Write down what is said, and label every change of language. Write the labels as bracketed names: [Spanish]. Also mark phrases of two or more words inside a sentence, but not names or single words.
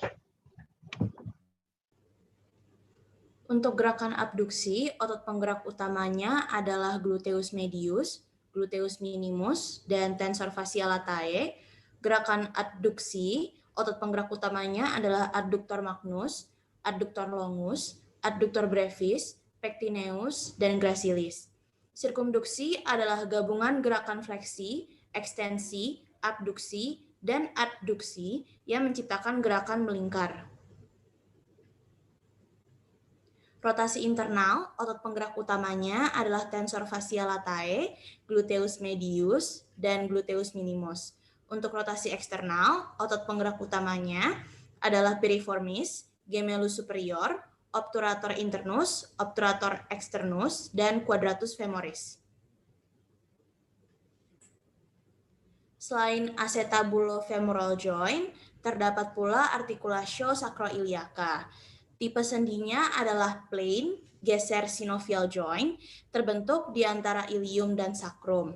[Indonesian] Untuk gerakan abduksi, otot penggerak utamanya adalah gluteus medius, gluteus minimus, dan tensor fascia latae. Gerakan adduksi, otot penggerak utamanya adalah adductor magnus, adductor longus, adductor brevis, pectineus, dan gracilis. Sirkumduksi adalah gabungan gerakan fleksi, ekstensi, abduksi, dan adduksi yang menciptakan gerakan melingkar. Rotasi internal, otot penggerak utamanya adalah tensor fascia latae, gluteus medius, dan gluteus minimus. Untuk rotasi eksternal, otot penggerak utamanya adalah piriformis, gemellus superior, obturator internus, obturator externus, dan quadratus femoris. Selain [English] acetabulofemoral joint, [Indonesian] terdapat pula articulatio sacroiliaca. Tipe sendinya adalah plain, geser [English] synovial joint, [Indonesian] terbentuk di antara ilium dan sakrum.